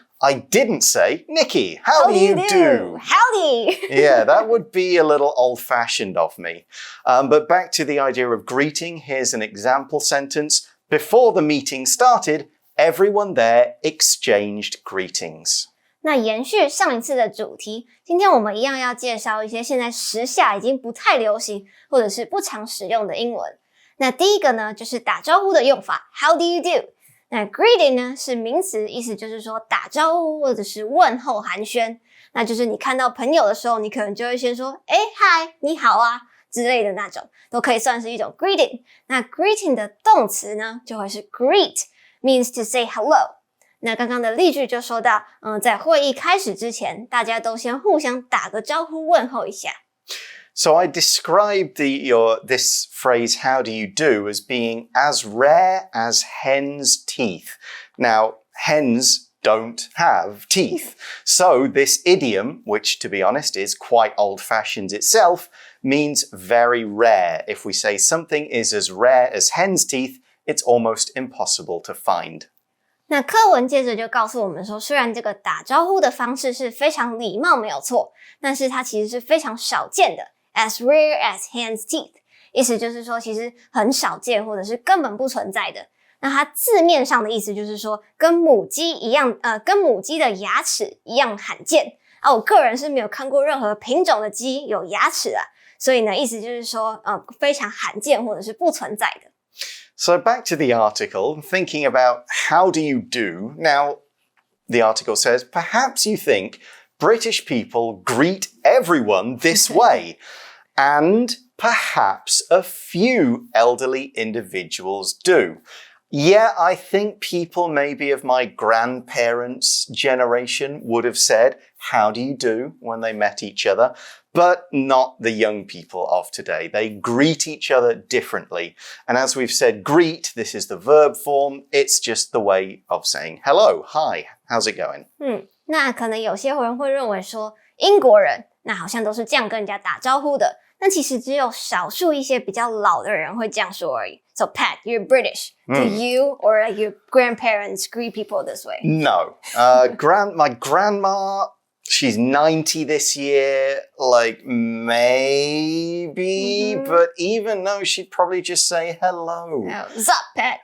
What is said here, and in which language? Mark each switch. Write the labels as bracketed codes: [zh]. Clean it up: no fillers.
[en] I didn't say, Nikki, how do you do? Howdy! Yeah, that would be a little old-fashioned of me. But back to the idea of greeting, here's an example sentence. Before the meeting started, everyone there exchanged greetings. [zh] 那延续上一次的主题，今天我们一样要介绍一些现在时下已经不太流行或者是不常使用的英文。那第一个呢，就是打招呼的用法 [en] How do you do？ [zh] 那 greeting 呢是名词，意思就是说打招呼或者是问候寒暄。那就是你看到朋友的时候，你可能就会先说嗨，你好啊之类的那种，都可以算是一种 greeting。那 greeting 的动词呢，就会是 [en] greet means to say hello。 [zh] 那刚刚的例句就说到，在会议开始之前，大家都先互相打个招呼问候一下。 [en] So I described this phrase, how do you do, as being as rare as hen's teeth. Now, hens don't have teeth. So this idiom, which to be honest is quite old-fashioned itself, means very rare. If we say something is as rare as hen's teeth, it's almost impossible to find. [zh] 那课文接着就告诉我们说，虽然这个打招呼的方式是非常礼貌没有错，但是它其实是非常少见的 [en] as rare as hen's teeth， [zh] 意思就是说其实很少见或者是根本不存在的。那它字面上的意思就是说跟母鸡一样跟母鸡的牙齿一样罕见啊，我个人是没有看过任何品种的鸡有牙齿啊，所以呢意思就是说非常罕见或者是不存在的。 [en] So back to the article, thinking about how do you do. Now, the article says, perhaps you think British people greet everyone this way, and perhaps a few elderly individuals do. Yeah, I think people maybe of my grandparents' generation would have said, how do you do, when they met each other, but not the young people of today. They greet each other differently. And as we've said, greet, this is the verb form. It's just the way of saying hello, hi, how's it going? [zh] 那可能有些人会认为说，英国人那好像都是这样跟人家打招呼的，但其实只有少数一些比较老的人会这样说而已。 [en] So Pat, you're British. Do you or your grandparents greet people this way? No. My grandma, she's 90 this year, like maybe, but even though she'd probably just say hello. Oh, sup, Pat?